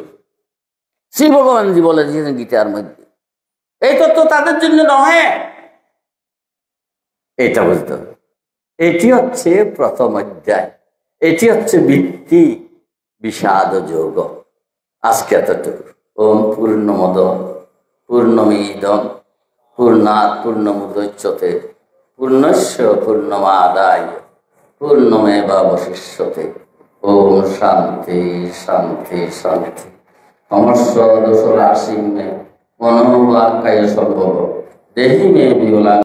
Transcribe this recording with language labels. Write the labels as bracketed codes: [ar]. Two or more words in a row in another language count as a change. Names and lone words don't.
[bn] শ্রী ভগবানজি বলে দিয়েছেন গীতার মধ্যে, এই তত্ত্ব তাদের জন্য নয়। এটা বুঝতে হবে। এটি হচ্ছে প্রথম অধ্যায়, এটি হচ্ছে ভিত্তি বিষাদ যোগ। আজকে এতটুকু। [sa] ওম পূর্ণমদ পূর্ণমিদম পূর্ণাৎ পূর্ণমুদচ্যতে পূর্ণস্য পূর্ণমাদায় পূর্ণমেবাবশিষ্যতে। ওম শান্তি শান্তি শান্তি। সমস্ত দোষ রাশি মে মনোবাক্কায় সম্ভব দেহি মে বিমলা।